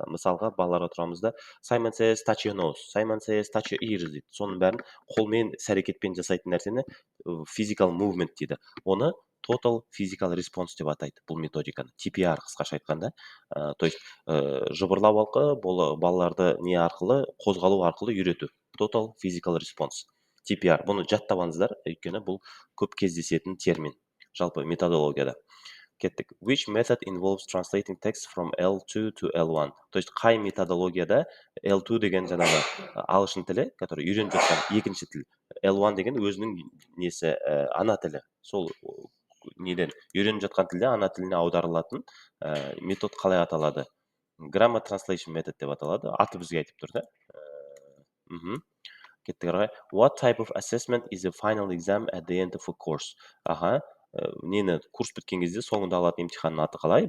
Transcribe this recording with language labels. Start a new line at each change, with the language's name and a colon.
Kazakh: Мысалға балаларға тұрамызда
English: Simon says touch your nose, Simon says touch your ears
Kazakh: дейді. Соның бәрін қолмен, іс-әрекетпен жасайтын нәрсені physical movement дейді. Оны total physical response деп атайды бұл методиканы. TPR қысқаша айтқанда. То есть жыбырлау арқылы балаларды не арқылы, қозғалу арқылы үйрету. Total physical response. TPR. Бұны жаттап алыңыздар, өйткені бұл көп кездесетін термин. Жалпы методологияда. Кеттік.
English: Which method involves translating text from L2 to L1?
Kazakh: То есть қай методологияда L2 деген жаңағы ағылшын тілі, который үйреніп жатқан екінші тіл. L1 деген өзінің несі ана тілі. Сол неден үйреніп жатқан тілде ана тіліне аударылатын метод қалай аталады? Grammar translation method деп аталады. Аты бізге айтып тұр да. Кеттік арай.
English: What type of assessment is the final exam at the end of a course?
Kazakh: Нені курс біткен кезде соңында алатын емтиханның аты қалай?